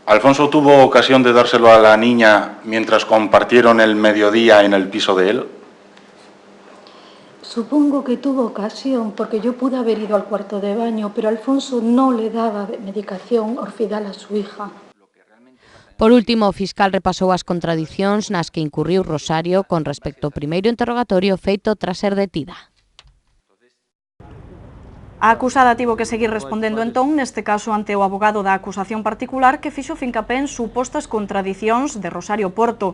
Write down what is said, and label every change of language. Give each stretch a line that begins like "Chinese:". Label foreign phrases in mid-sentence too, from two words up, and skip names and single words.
Spanish: ¿Alfonso tuvo ocasión de dárselo a la niña mientras compartieron el mediodía en el piso de él? Supongo que tuvo ocasión, porque yo pude haber ido al cuarto de baño, pero Alfonso no le daba medicación Orfidal a su hija.
Galician: Por último, o fiscal repasou as contradicións nas que incurriu Rosario con respecto ao primeiro interrogatorio feito tras ser detida. A acusada tivo que seguir respondendo entón, neste caso ante o abogado da acusación particular, que fixo fincapé en supostas contradicións de Rosario Porto.